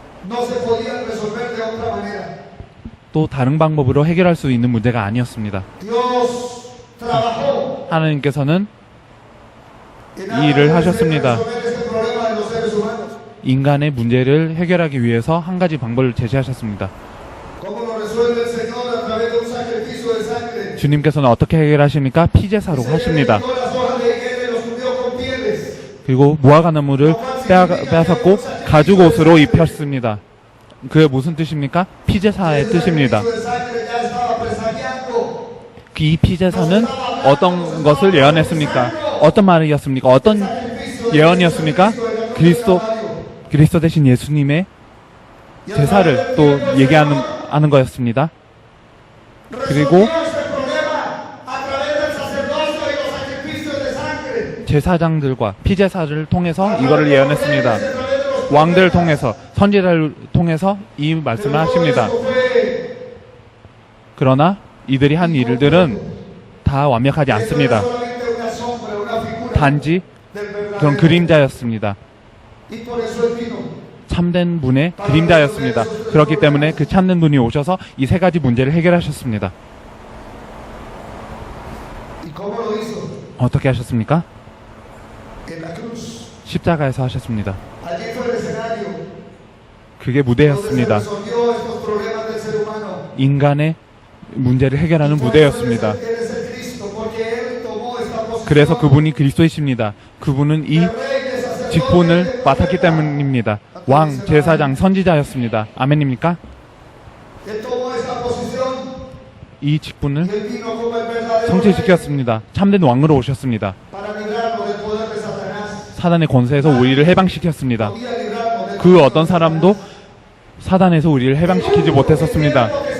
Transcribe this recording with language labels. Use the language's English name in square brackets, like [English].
[Spanish] no se podían resolver de otra manera. [Korean] 또 다른 방법으로 해결할 수 있는 문제가 아니었습니다. [Spanish] Dios trabajó [Korean] 하나님께서는 [Spanish] en [Korean] 이 일을 하셨습니다. [Spanish] resolver este problema de los seres humanos. [Korean] 인간의 문제를 해결하기 위해서 한 가지 방법을 제시하셨습니다. [Spanish] ¿Cómo lo resuelve el Señor a través de un sacrificio de sangre? [Korean] 주님께서는 어떻게 해결하십니까? 피제사로 하십니다. [Spanish] Quitó las hojas de higuera y los cubrió con pieles. [Korean] 그리고 무화과나무를 빼앗았고 가죽 옷으로 입혔습니다. 그게 무슨 뜻입니까? 피제사의 뜻입니다. [Spanish] El sacrificio de sangre ya estaba presagiando. [Korean] 이 피제사는 어떤 것을 예언했습니까? 어떤 말이었습니까? 어떤 예언이었습니까? 그리스도 대신 예수님의 제사를 또 얘기하는 거였습니다. 그리고 [Spanish] Resolvió este problema a través del sacerdocio y los sacrificios de sangre. [Korean] 제사장들과 피제사를 통해서 이거를 예언했습니다. [Spanish] A través de los [Korean] 왕들을 통해서 선지자를 통해서 이 말씀을 하십니다. [Spanish] Esto fue [Korean] 그러나 이들이 한 일들은 다 완벽하지 않습니다. [Spanish] solamente una sombra, una figura [Korean] 단지 [Spanish] del verdadero. [Korean] 그런 그림자였습니다. [Spanish] Y por eso él vino. [Korean] 참된 분의 그림자였습니다. 그렇기 때문에 그 참된 분이 오셔서 이 세 가지 문제를 해결하셨습니다. [Spanish] ¿Y cómo lo hizo? [Korean] 어떻게 하셨습니까? [Spanish] En la cruz. [Korean] 십자가에서 하셨습니다. [Spanish] Allí fue el escenario [Korean] 그게 무대였습니다. [Spanish] resolvió estos problemas del ser humano. [Korean] 인간의 문제를 해결하는 무대였습니다. [Spanish] Él es el Cristo porque [Korean] 그래서 그분이 그리스도이십니다. 그분은 이 직분을 맡았기 때문입니다. 왕, 제사장, 선지자였습니다. 아멘입니까? [Spanish] Él tomó esta posición [Korean] 이 직분을 [Spanish] y él vino como el verdadero rey [Korean] 성취시켰습니다. 참된 왕으로 오셨습니다. [Spanish] para librarnos del poder de Satanás. [Korean] 사단의 권세에서 우리를 해방시켰습니다. [Spanish] Podía librarnos del [Korean] 그 어떤 사람도 사단에서 우리를 해방시키지 못했었습니다.